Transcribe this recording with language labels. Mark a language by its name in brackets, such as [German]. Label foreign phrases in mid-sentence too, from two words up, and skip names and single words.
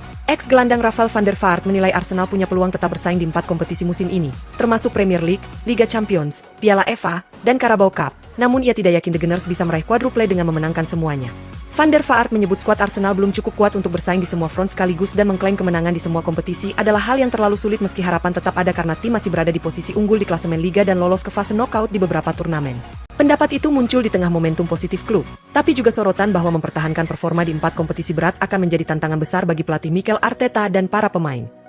[Indonesian] Ex-gelandang Rafael van der Vaart menilai Arsenal punya peluang tetap bersaing di 4 kompetisi musim ini, termasuk Premier League, Liga Champions, Piala FA, dan Carabao Cup. Namun ia tidak yakin The Gunners bisa meraih quadruple dengan memenangkan semuanya. Van der Vaart menyebut skuad Arsenal belum cukup kuat untuk bersaing di semua front sekaligus dan mengklaim kemenangan di semua kompetisi adalah hal yang terlalu sulit meski harapan tetap ada karena tim masih berada di posisi unggul di klasemen Liga dan lolos ke fase knockout di beberapa turnamen. Pendapat itu muncul di tengah momentum positif klub, tapi juga sorotan bahwa mempertahankan performa di 4 kompetisi berat akan menjadi tantangan besar bagi pelatih Mikel Arteta dan para pemain.